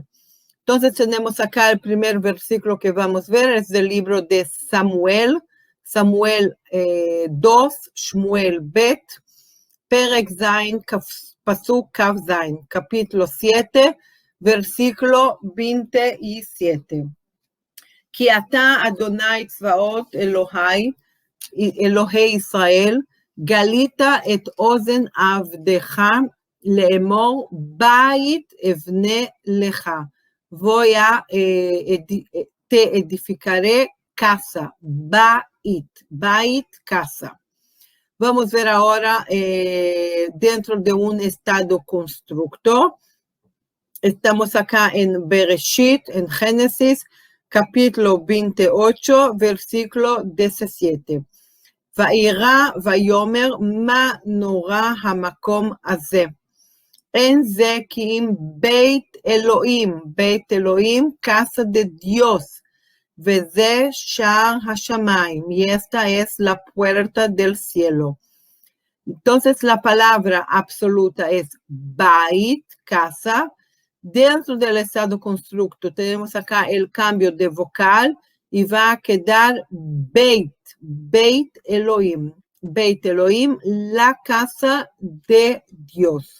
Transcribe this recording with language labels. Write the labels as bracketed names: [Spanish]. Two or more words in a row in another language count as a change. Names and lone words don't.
[Spanish] Entonces tenemos acá el primer versículo que vamos a ver, es del libro de Samuel, Samuel 2, [Hebrew] שמואל ב׳, פרק ז׳, פסוק כ״ז, [Spanish] capítulo 7, versículo 27. [Hebrew] כי אתה ה׳ צבאות אלהי ישראל, גליתה את אזן עבדך לאמור בית אבנה לך, [Spanish] voy a te edificaré casa, bait, casa. Vamos a ver ahora dentro de un estado constructo. Estamos acá en Bereshit, en Génesis, capítulo 28, versículo 17. [Hebrew] וירא ויאמר מה נורא המקום הזה. אין זה כי אם בית אלוהים, [Spanish] casa de Dios, [Hebrew] וזה שער השמיים, [Spanish] y esta es la puerta del cielo. Entonces la palabra absoluta es bait, casa. Dentro del estado constructo tenemos acá el cambio de vocal y va a quedar [Hebrew] בית אלהים, [Spanish] la casa de Dios.